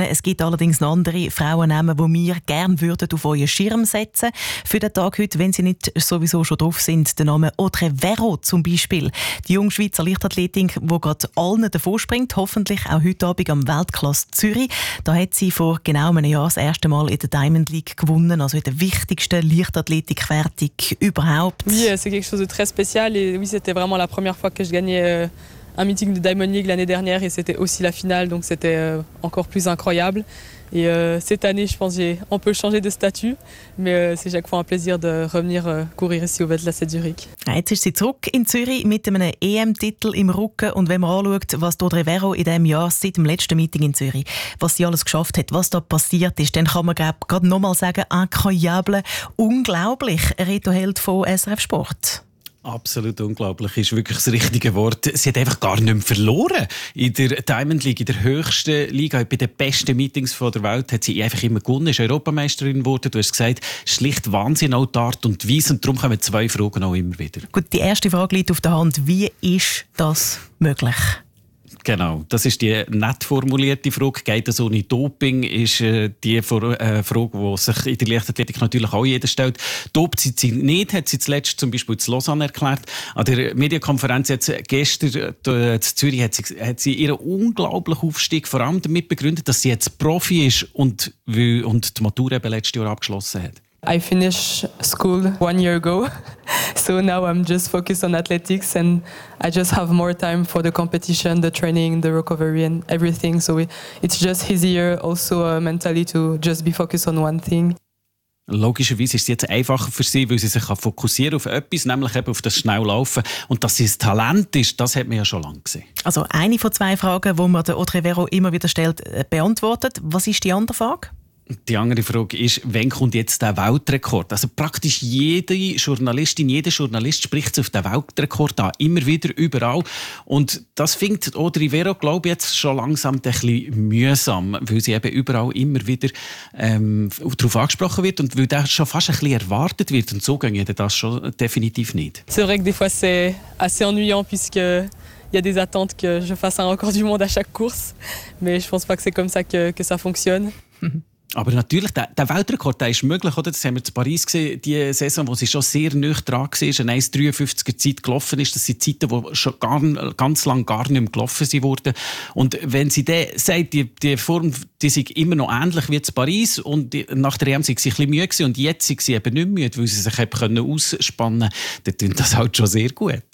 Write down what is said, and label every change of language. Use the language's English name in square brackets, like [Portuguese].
[German] Es gibt allerdings noch andere Frauennamen, die wir gerne würden auf euren Schirm setzen für den Tag heute, wenn sie nicht sowieso schon drauf sind. Der Name Audrey Vero zum Beispiel. Die junge Schweizer Leichtathletin, die gerade allen davor springt, hoffentlich auch heute Abend am Weltklasse Zürich. Da hat sie vor genau einem Jahr das erste Mal in der Diamond League gewonnen, also in der wichtigsten Leichtathletik-Wertung überhaupt. [French] Ja, c'est quelque chose de très spécial et oui, c'était vraiment la première fois que je gagnais un meeting de Diamond League l'année dernière et c'était aussi la finale, donc c'était encore plus incroyable. Et cette année, je pense, on peut changer de statut, mais c'est chaque fois un plaisir de revenir courir ici au Weltklasse de Zürich. [German] Jetzt ist sie zurück in Zürich mit einem EM-Titel im Rücken und wenn man anschaut, was Audrey Vero in diesem Jahr seit dem letzten Meeting in Zürich, was sie alles geschafft hat, was da passiert ist, dann kann man gerade noch mal sagen, incroyable, unglaublich, Reto Held von SRF Sport. Absolut unglaublich, ist wirklich das richtige Wort. Sie hat einfach gar nicht mehr verloren. In der Diamond League, in der höchsten Liga, bei den besten Meetings der Welt, hat sie einfach immer gewonnen, ist Europameisterin geworden. Du hast gesagt, schlicht Wahnsinn, auch die Art und Weise. Und darum kommen zwei Fragen auch immer wieder. Gut, die erste Frage liegt auf der Hand. Wie ist das möglich? Genau, das ist die nett formulierte Frage. Geht das ohne Doping? Ist die Frage, die sich in der Leichtathletik natürlich auch jeder stellt. Dopt sie nicht, hat sie zuletzt zum Beispiel zu Lausanne erklärt. An der Medienkonferenz jetzt gestern in Zürich hat sie ihren unglaublichen Aufstieg vor allem damit begründet, dass sie jetzt Profi ist und die Matur eben letztes Jahr abgeschlossen hat. [English] I finished school 1 year ago, so now I'm just focused on athletics and I just have more time for the competition, the training, the recovery and everything. So it's just easier also mentally to just be focused on one thing. [German] Logischerweise ist es jetzt einfacher für sie, weil sie sich fokussieren auf etwas, nämlich eben auf das Schnelllaufen. Und dass sie ein Talent ist, das hat man ja schon lange gesehen. Also eine von zwei Fragen, die man der Audrey Vero immer wieder stellt, beantwortet. Was ist die andere Frage? Die andere Frage ist, wann kommt jetzt der Weltrekord? Also praktisch jede Journalistin, jeder Journalist spricht auf den Weltrekord an, immer wieder, überall. Und das fängt Audrey Vero, glaube ich, jetzt schon langsam ein bisschen mühsam, weil sie eben überall immer wieder darauf angesprochen wird und weil das schon fast ein bisschen erwartet wird. Und so ging das schon definitiv nicht. [French] C'est vrai que des fois c'est assez ennuyant, puisque il y a des attentes que je fasse un record du monde à chaque course. Mais je pense pas que c'est comme ça que ça fonctionne. [German] Aber natürlich, der Weltrekord, der ist möglich, oder? Das haben wir in Paris gesehen, die Saison, wo sie schon sehr nüchtern dran war, eine 1,53er Zeit gelaufen ist. Das sind Zeiten, die schon ganz lang gar nicht mehr gelaufen wurden. Und wenn sie dann sagt, die Form, die sind immer noch ähnlich wie in Paris und nach der EM sind sie ein bisschen müde gewesen, und jetzt sind sie eben nicht müde, weil sie sich eben ausspannen können, dann tut das halt schon sehr gut.